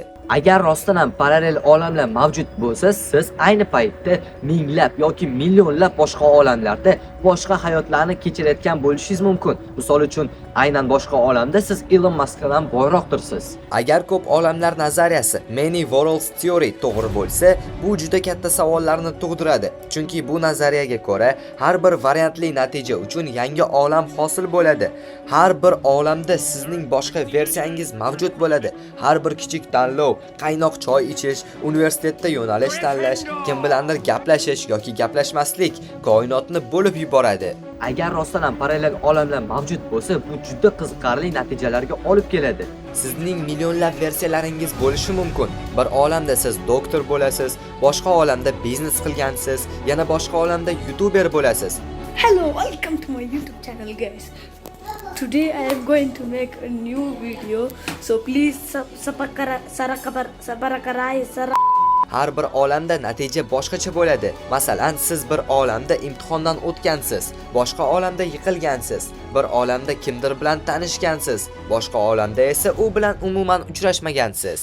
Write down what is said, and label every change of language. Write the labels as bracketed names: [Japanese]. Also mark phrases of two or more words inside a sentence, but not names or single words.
[Uzbek] Agar rostdan ham parallel olamlar mavjud bo'lsa, siz ayni paytda minglab yoki millionlab boshqa olamlarda boshqa hayotlarni kechirayotgan bo'lishingiz mumkin. Misol uchun, aynan boshqa olamda siz Elon Muskdan boyroqdirsiz. Agar ko'p olamlar nazariyasi, [English] many worlds theory [Uzbek] to'g'ri bo'lsa, bu juda katta savollarni tug'diradi. Chunki bu nazariyaga ko'ra, har bir variantli natija uchun yangi olam hosil bo'ladi. Har bir olamda sizning boshqa versiyangiz mavjud bo'ladi. Har bir kichik tanlov, qaynoq choy ichish, universitetda yo'nalish tanlash, kim bilandir gaplashish yoki gaplashmaslik koinotni bo'lib yuboradi. Agar rostdan ham parallel olamlar mavjud bo'lsa, bu juda qiziqarli natijalarga olib keladi. Sizning millionlab versiyalaringiz bo'lishi mumkin. Bir olamda siz doktor bo'lasiz, boshqa olamda biznes qilgansiz, yana boshqa olamda youtuber bo'lasiz. [English] Hello, welcome to my YouTube channel, guys. Today I am going to make a new video, so please [Uzbek] Har bir olamda natija boshqacha bo'ladi. Masalan, siz bir olamda imtihondan o'tgansiz, boshqa olamda yiqilgansiz. Bir olamda kimdir bilan tanishgansiz, boshqa olamda esa u bilan umuman uchrashmagansiz.